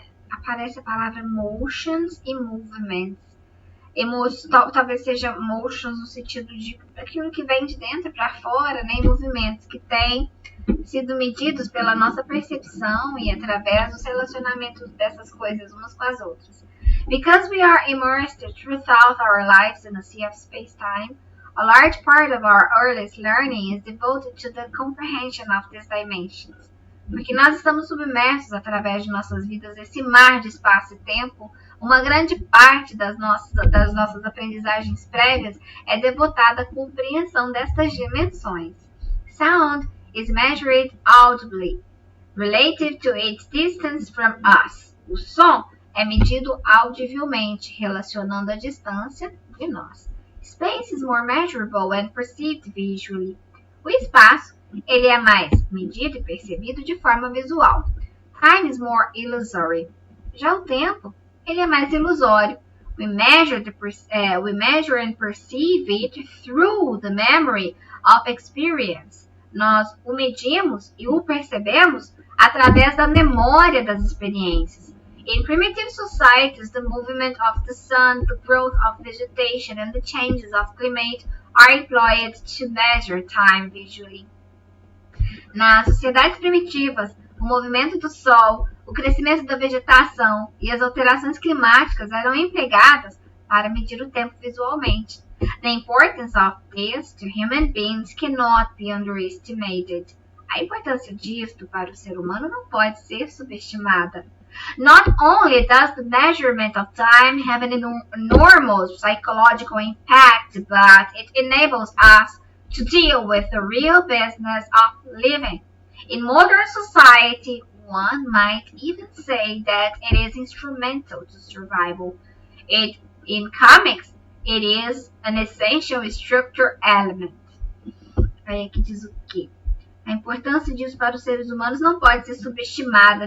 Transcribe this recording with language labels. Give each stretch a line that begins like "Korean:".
Portuguese: Aparece a palavra motions e movements. Talvez seja motions no sentido de aquilo que vem de dentro para fora, né? E movimentos que têm sido medidos pela nossa percepção e através dos relacionamentos dessas coisas umas com as outras.
English: Because we are immersed throughout our lives in a sea of space-time, a large part of our earliest learning is devoted to the comprehension of these dimensions.
Portuguese: Porque nós estamos submersos através de nossas vidas nesse mar de espaço e tempo, uma grande parte das nossas aprendizagens prévias é devotada à compreensão destas dimensões.
English: Sound is measured audibly, relative to its distance from us.
Portuguese: O som é medido audivelmente, relacionando a distância de nós.
English: Space is more measurable and perceived visually.
Portuguese: O espaço, ele é mais medido e percebido de forma visual.
English: Time is more illusory.
Portuguese: Já o tempo, ele é mais ilusório.
English: We measure and perceive it through the memory of experience.
Portuguese: Nós o medimos e o percebemos através da memória das experiências.
English: In primitive societies, the movement of the sun, the growth of vegetation, and the changes of climate are employed to measure time visually.
Portuguese: Nas sociedades primitivas, o movimento do sol, o crescimento da vegetação e as alterações climáticas eram empregadas para medir o tempo visualmente.
English: The importance of this to human beings cannot be underestimated.
Portuguese: A importância disto para o ser humano não pode ser subestimada.
English: Not only does the measurement of time have an enormous psychological impact, but it enables us to deal with the real business of living. In modern society, one might even say that it is instrumental to survival. In comics, it is an essential structure element.
Portuguese: Aí aqui diz o quê? A importância disso para os seres humanos não pode ser subestimada.